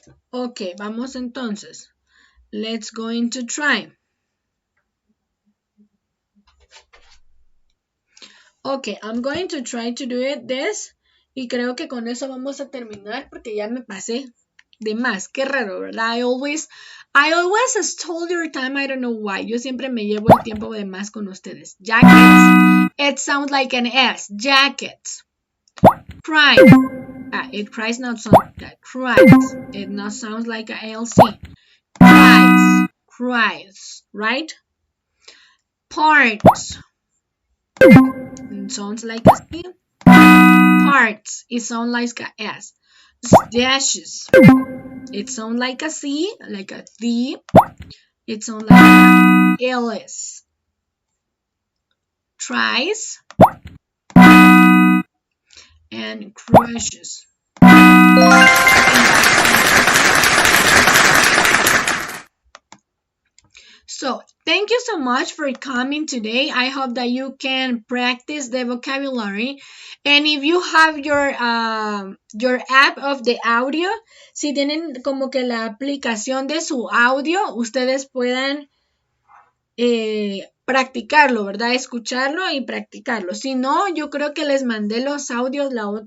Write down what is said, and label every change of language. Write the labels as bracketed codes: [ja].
[en] Ok, [es] vamos entonces. [en] Let's go into try. Ok, I'm going to try to do it this. [es] Y creo que con eso vamos a terminar porque ya me pasé de más. Qué raro, ¿verdad? [en] I always stole your time. I don't know why. [es] Yo siempre me llevo el tiempo de más con ustedes. [en] Jackets. It sounds like an S. Jackets. Cry. It cries not sound like that. Cries. It not sounds like a LC. Cries. Cries. Right? Parts. It sounds like a C. Parts. It sounds like a S. Stashes. It sounds like a C, like a D. It sounds like a LS. Tries. And crushes. So, thank you so much for coming today. I hope that you can practice the vocabulary. And if you have your app of the audio, [es] si tienen como que la aplicación de su audio, ustedes puedan practicarlo, ¿verdad? Escucharlo y practicarlo. Si no, yo creo que les mandé los audios la otra